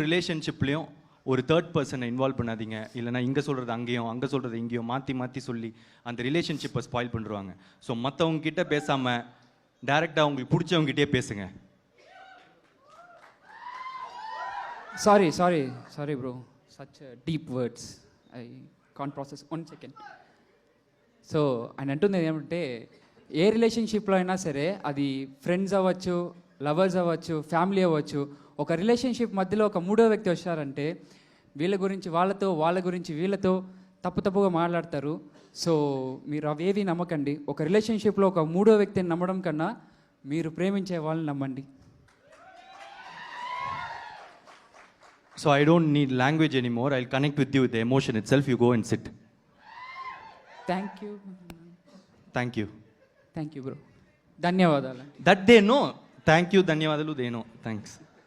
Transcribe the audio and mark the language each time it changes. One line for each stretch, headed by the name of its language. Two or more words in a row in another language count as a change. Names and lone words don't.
Tamil: ரிலேஷன்ஷிப்லேயும் ஒரு
English: third personai involve
Tamil: பண்ணாதீங்க இல்லைனா இங்கே சொல்கிறது அங்கேயும் அங்கே சொல்கிறது இங்கேயும் மாற்றி சொல்லி அந்த ரிலேஷன்ஷிப்பை ஸ்பாயில் பண்ணுறாங்க ஸோ மற்றவங்க கிட்ட பேசாமல் டைரெக்டாக உங்களுக்கு பிடிச்சவங்ககிட்டே பேசுங்க
English: Sorry bro such deep words I can't process 1 second so
Telugu: ఆయన అంటుంది ఏమంటే ఏ రిలేషన్షిప్లో అయినా సరే అది ఫ్రెండ్స్ అవ్వచ్చు లవర్స్ అవ్వచ్చు ఫ్యామిలీ అవ్వచ్చు ఒక రిలేషన్షిప్ మధ్యలో ఒక మూడో వ్యక్తి వచ్చారంటే వీళ్ళ గురించి వాళ్ళతో వాళ్ళ గురించి వీళ్ళతో తప్పుగా మాట్లాడతారు సో మీరు అవేవి నమ్మకండి ఒక రిలేషన్షిప్లో ఒక మూడో వ్యక్తిని నమ్మడం కన్నా మీరు ప్రేమించే వాళ్ళని నమ్మండి
English: So I don't need language anymore. I'll connect with you with the emotion itself. You go and sit. Thank you bro. ధన్యవాదాలు. That they know. Thank you, ధన్యవాదాలు they know. Thanks.